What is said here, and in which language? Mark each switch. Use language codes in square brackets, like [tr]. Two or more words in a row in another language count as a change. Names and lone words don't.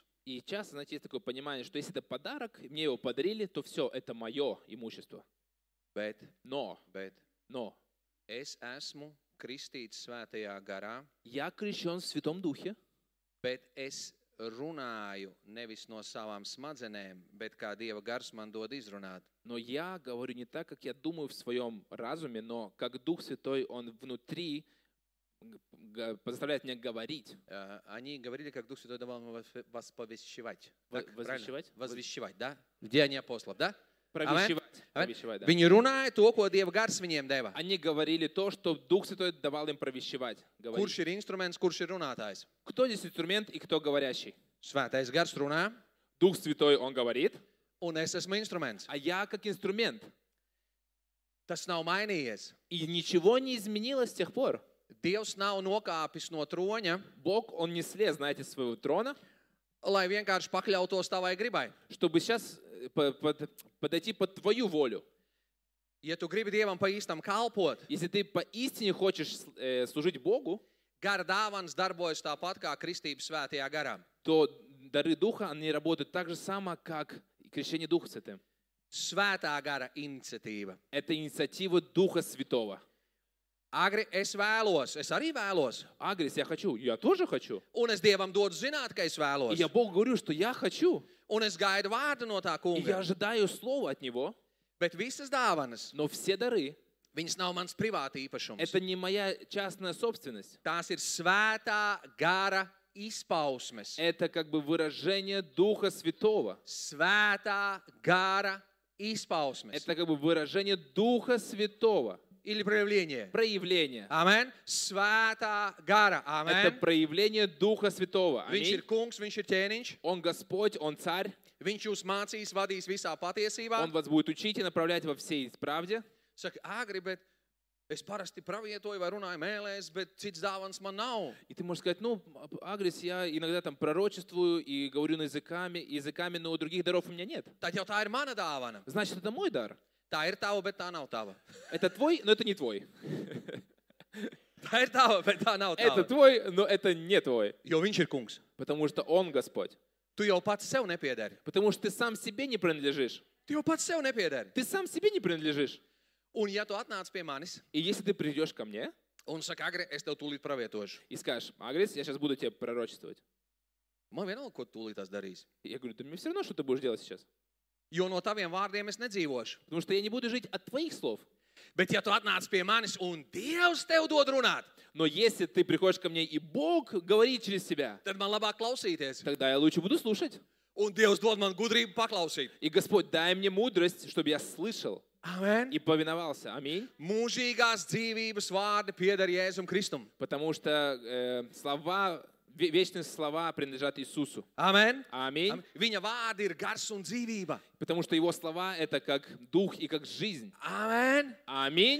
[ru] И часто, знаете, есть такое понимание, что если это подарок, мне его подарили, то все, это мое имущество. Но [lv] Es esmu kristīts svētajā garā, [ru] я крещен в Святом Духе, [lv] bet es runāju nevis no savām smadzenēm, bet kā Dieva gars man dod izrunāt. [ru] но я говорю не так, как я думаю в своем разуме, но как Дух Святой, Он внутри заставляет меня говорить. Они говорили, как Дух Святой давал вас повещевать. Возвещевать? Возвещевать, да? В Деяниях апостолов, да? Провещевать, да. [lv] Viņi runāja to, ko Dieva gars viņiem deva. [ru] Они говорили то, что Дух Святой давал им провещевать. [lv] Kurš ir instruments, kurš ir runātājs? [ru] Кто здесь инструмент и кто говорящий? [lv] Svētais gars runā, [ru] Дух Святой, Он говорит, [lv] un es esmu instruments. [ru] а я как инструмент. [lv] Tas nav mainījies. [ru] И ничего не изменилось с тех пор. [lv] Dievs nav nokāpis no troņa, [ru] Бог, Он не слез, знаете, с своего трона, [lv] lai vienkārši pakļautos tavai gribai. [ru] чтобы сейчас подойти под твою волю. [lv] Ja tu gribi Dievam pa īstam kalpot, [ru] Если ты поистине хочешь служить Богу, [lv] gara dāvanas darbojas tāpat kā kristības svētajā garā. [ru] то дары Духа, они работают так же само, как крещение Духа Святым. [lv] Svētā gara iniciatīva. [ru] Это инициатива Духа Святого. [lv] Agri es arī vēlos. [ru] Агрис, я тоже хочу. [lv] Un es Dievam dodu zināt, ka es [ru] И [lv] vēlos. [ru] я Богу говорю, что я хочу. [lv] Un es gaidu vārdu no tā [ru] И я [lv] kunga. [ru] ожидаю слова от Него. [lv] Bet visas dāvanas, [ru] Но все дары, [lv] viņas nav mans privāta īpašums. [ru] это не моя частная собственность. [lv] Tās ir svētā gara izpausmes. [ru] Это как бы выражение Духа Святого. [lv] Svētā gara izpausmes. [ru] Это как бы выражение Духа Святого, Или проявление. проявление. [lv] Amen. Svētā gara. [ru] Это [lv] Amen. [ru] проявление Духа Святого. [lv] Viņš ir [ru] Аминь. [lv] kungs, viņš ir ķēniņš. [ru] Он Господь, Он Царь. [lv] Viņš jūs mācīs, vadīs visā patiesībā. [ru] Он вас будет учить и направлять во всей правде. [lv] Saka, Agri, bet es parasti pravietoju vai runāju mēlēs, bet cits dāvans man nav. [ru] И ты можешь сказать, ну, Агрис, я иногда там пророчествую и говорю на языками, но других даров у меня нет. [lv] Tad jau tā ir mana dāvana. [ru] Значит, это мой дар. [lv] Tā ir tava, bet tā nav tava. [ru] Это твой, но это не твой. [lv] Tā ir tava, bet tā nav [ru] Это [lv] tava. [ru] твой, но это не твой. [lv] Jo viņš ir kungs. [ru] Потому что Он Господь. [lv] Tu jau pats sev nepiedari. [ru] Потому что ты сам себе не принадлежишь. [lv] Tu jau pats sev nepiedari. [ru] Ты сам себе не принадлежишь. [lv] Un ja tu atnāc pie manis [ru] И если ты придешь ко мне [lv] un saka, Agri, es tev tūlīt pravietošu. [ru] и скажешь, Агрис, я сейчас буду тебе пророчествовать. [lv] Man vienalga, ko tu tūlīt tās darīs. [ru] Я говорю, да мне все равно, что ты будешь делать сейчас. [lv] Jo no taviem vārdiem es nedzīvošu. [ru] Потому что я не буду жить от твоих слов. [lv] Bet ja tu atnāc pie manis un Dievs tev dod runāt, [ru] Но если ты приходишь ко мне и Бог говорит через себя, [lv] tad man labāk klausīties. [ru] тогда я лучше буду слушать. [lv] Un Dievs dod man gudrību paklausīt. [ru] И Господь, дай мне мудрость, чтобы я слышал [lv] Amen. [ru] и повиновался. Аминь. [lv] Mūžīgās dzīvības vārdi pieder Jēzum Kristum. [ru] Потому что вечные слова принадлежат Иисусу. [lv] Amen. [ru] Аминь. [lv] Viņa vārdi ir gars un dzīvība. [ru] Потому что Его слова — это как дух и как жизнь. [lv] Amen. [ru] Аминь.